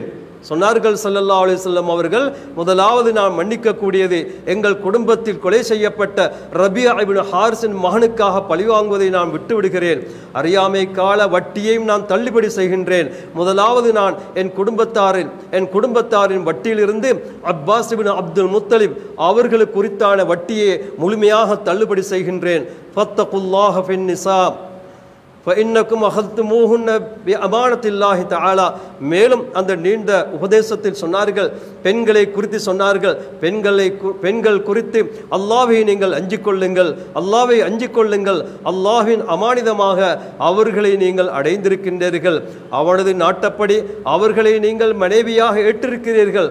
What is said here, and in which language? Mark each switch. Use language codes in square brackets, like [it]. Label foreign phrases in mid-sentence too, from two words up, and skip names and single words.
[ta] சொன்னார்கள் [ar] صلى الله عليه وسلم [ta] அவர்கள், முதலாவது நான் மன்னிக்கக்கூடியது எங்கள் குடும்பத்தில் கொலை செய்யப்பட்ட ரபியா இப்னு ஹாரிஸின் மகனுக்காக பழி வாங்குவதை நான் விட்டு விடுகிறேன். அறியாமை கால வட்டியையும் நான் தள்ளுபடி செய்கின்றேன். முதலாவது நான் என் குடும்பத்தாரின் வட்டியிலிருந்து அப்பாஸ் இப்னு அப்துல் முத்தலிப் அவர்களுக்கு குறித்தான வட்டியை முழுமையாக தள்ளுபடி செய்கின்றேன். [ar] فاتقوا الله في النساء فإنكم أخذتموهن بأمانة الله تعالى. [ta] மேலும் அந்த நீண்ட உபதேசத்தில் சொன்னார்கள், பெண்களை குறித்து சொன்னார்கள், பெண்கள் குறித்து அல்லாஹ்வை நீங்கள் அஞ்சிக் கொள்ளுங்கள், அல்லாஹ்வை அஞ்சிக் கொள்ளுங்கள், அல்லாஹ்வின் அமானிதமாக அவர்களை நீங்கள் அடைந்திருக்கின்றீர்கள், அவனது நாட்டப்படி அவர்களை நீங்கள் மனைவியாக ஏற்றிருக்கிறீர்கள்.